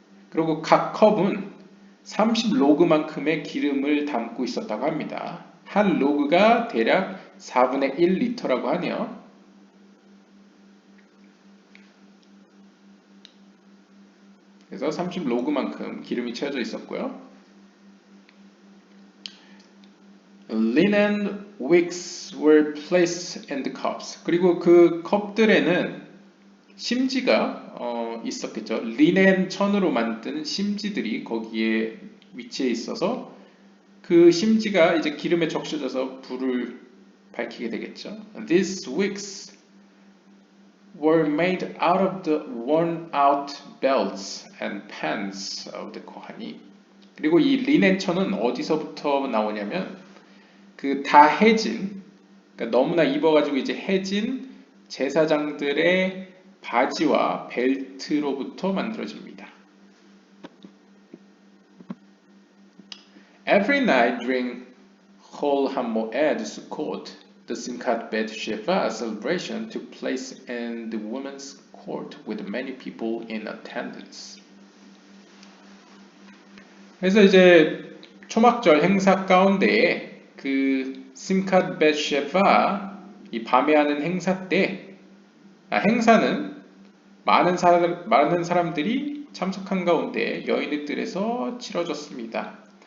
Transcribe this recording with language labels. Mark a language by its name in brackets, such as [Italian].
[Korean] 그리고 각 컵은 30로그만큼의 기름을 담고 있었다고 합니다. 한 로그가 대략 4분의 1리터라고 하네요. 그래서 30로그만큼 기름이 채워져 있었고요. [English] Linen wicks were placed in the cups. [Korean] 그리고 그 컵들에는 심지가 있었겠죠. 리넨 천으로 만든 심지들이 거기에 위치해 있어서 그 심지가 이제 기름에 적셔져서 불을 밝히게 되겠죠. [English] These wicks were made out of the worn out belts and pants of the Kohanim. [Korean] 그리고 이 리넨 천은 어디서부터 나오냐면 그 다 해진, 그러니까 너무나 입어가지고 이제 해진 제사장들의 바지와 벨트로부터 만들어집니다. [English] Every night during Chol HaMoed Sukkot, the Simchat Bet Sheva celebration took place in the women's court with many people in attendance. [Korean] 그래서 이제 초막절 행사 가운데에 그 심캇 벳 쉐바 이 밤에 하는 행사 때 행사는 많은 사람들이 참석한 가운데 여인의 뜰에서 치러졌습니다.